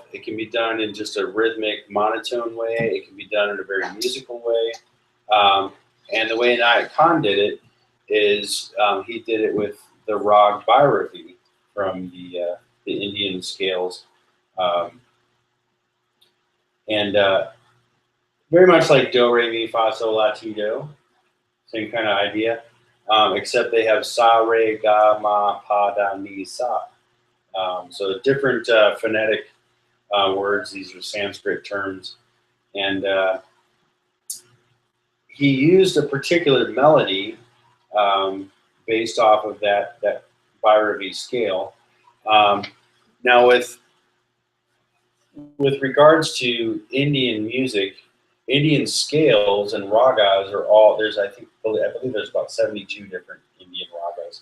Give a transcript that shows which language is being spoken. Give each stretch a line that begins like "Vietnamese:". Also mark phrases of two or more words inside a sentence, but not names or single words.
English: It can be done in just a rhythmic, monotone way. It can be done in a very musical way. And the way Inayat Khan did it is he did it with the rag Bhairavi from the Indian scales. And very much like do, re, mi, fa, sol, la, ti, do. Same kind of idea. Except they have
Hindi: sa, re, ga, ma, pa, da, ni, sa.
English: So different phonetic words. These are Sanskrit terms, and he used a particular melody based off of that Bhairavi scale. Now, with regards to Indian music, Indian scales and ragas are all I believe there's about 72 different Indian ragas.